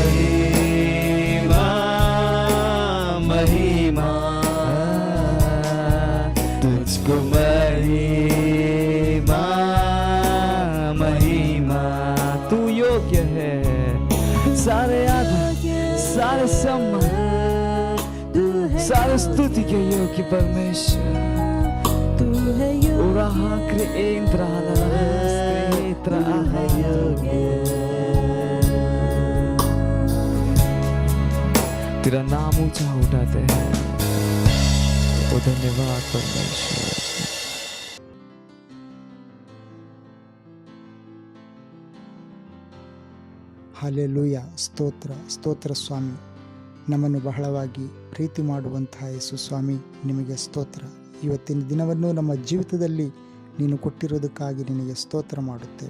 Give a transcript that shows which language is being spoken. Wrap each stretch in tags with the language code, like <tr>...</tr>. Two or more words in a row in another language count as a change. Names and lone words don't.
<hi>महिमा तुझको महिमा महिमा, तू योग्य है, सारे आदर सारे सम्मान सारे स्तुति के योग्य परमेश्वर तू है योग्य। तेरा नाम ऊंचा उठाते हैं, ओ धन्यवाद परमेश्वर।</hi> <kn>ಹಲ್ಲೆಲೂಯ, ಸ್ತೋತ್ರ ಸ್ತೋತ್ರ ಸ್ವಾಮಿ. ನಮ್ಮನ್ನು ಬಹಳವಾಗಿ ಪ್ರೀತಿ ಮಾಡುವಂತಹ ಯೇಸು ಸ್ವಾಮಿ, ನಿಮಗೆ ಸ್ತೋತ್ರ. ಇವತ್ತಿನ ದಿನವನ್ನು ನಮ್ಮ ಜೀವಿತದಲ್ಲಿ ನೀನು ಕೊಟ್ಟಿರೋದಕ್ಕಾಗಿ ನಿನಗೆ ಸ್ತೋತ್ರ ಮಾಡುತ್ತೇವೆ.</kn>